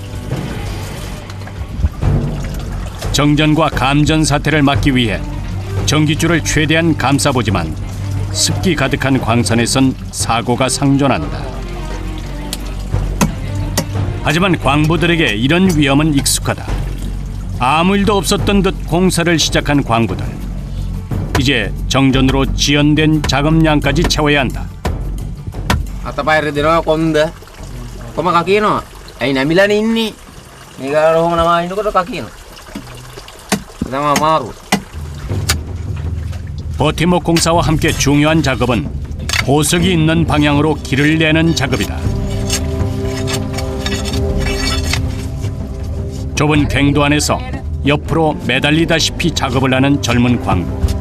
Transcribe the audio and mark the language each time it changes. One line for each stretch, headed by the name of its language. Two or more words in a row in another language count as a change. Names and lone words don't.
Korean: 정전과 감전 사태를 막기 위해 전기줄을 최대한 감싸보지만 습기 가득한 광산에선 사고가 상존한다. 하지만 광부들에게 이런 위험은 익숙하다. 아무 일도 없었던 듯 공사를 시작한 광부들. 이제 정전으로 지연된 작업량까지 채워야 한다.
Sinhala: අතපය රිදෙනවා කොන්ද කොම කකියනවා ඇයි නැමිලානේ ඉන්නේ මේ ගාන ඔහොම නමා ඉන්නකොට කකියනවා තමයි අමාරු.
Korean: 버팀목 공사와 함께 중요한 작업은 보석이 있는 방향으로 길을 내는 작업이다. 좁은 갱도 안에서 옆으로 매달리다시피 작업을 하는 젊은 광부.